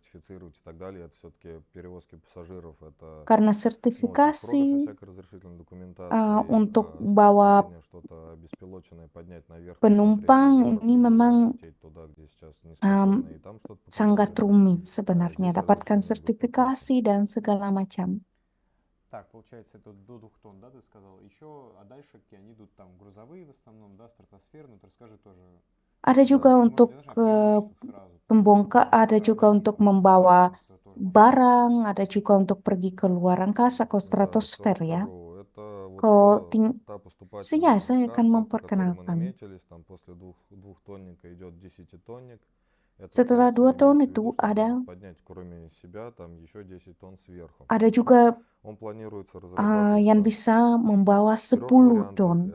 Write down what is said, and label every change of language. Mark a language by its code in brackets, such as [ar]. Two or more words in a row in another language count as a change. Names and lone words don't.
[id] Karena sertifikasi untuk bawa penumpang ini memang sangat rumit sebenarnya, dapatkan sertifikasi dan segala macam. [ru] Так, получается, это до 2 тонн, да, ты сказал? Еще, а дальше какие они идут там грузовые в основном, да, стратосферные, ты расскажи тоже. [id] Ada juga untuk pembongkar, ada juga untuk membawa barang, ada juga untuk pergi ke luar angkasa, ke stratosfer ya. Saya akan memperkenalkan. Setelah 2 ton itu ada juga yang bisa membawa 10 ton.